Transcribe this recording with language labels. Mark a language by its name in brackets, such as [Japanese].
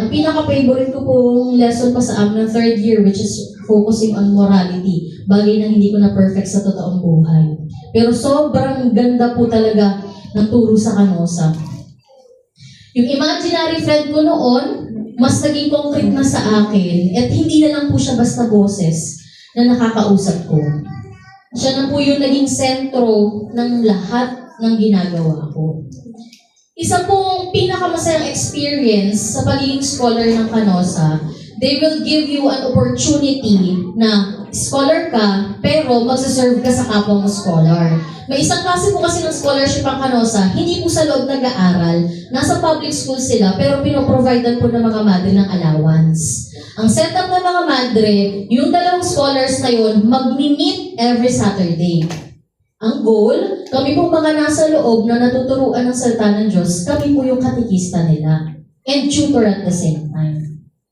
[Filipino] Ang pinaka-favorite ko pong lesson pa sa amin ng third year, [English] which is focusing on morality. [Filipino] Bagay na hindi ko na perfect sa totoong buhay. Pero sobrang ganda po talaga ng turo sa Canosa. Yung imaginary friend ko noon, mas naging concrete na sa akin, at hindi na lang po siya basta boses na nakakausap ko. Siya na po yung naging sentro ng lahat ng ginagawa ko. Isa pong pinakamasayang experience sa pagiging scholar ng Canosa, [English] they will give you an opportunity [Filipino] na scholar ka, pero magsaserve ka sa kapwa mo scholar. May isang klase po kasi ng scholarship ang Canosa, hindi po sa loob nag-aaral, nasa public school sila, pero pinoprovidean po ng mga madre ng allowance. Ang setup ng mga madre, yung dalawang scholars na yun, mag-meet every Saturday. Ang goal, kami pong mga nasa loob na natuturuan ng salita ng Diyos, kami po yung katikista nila. [English] And tutor at the same time.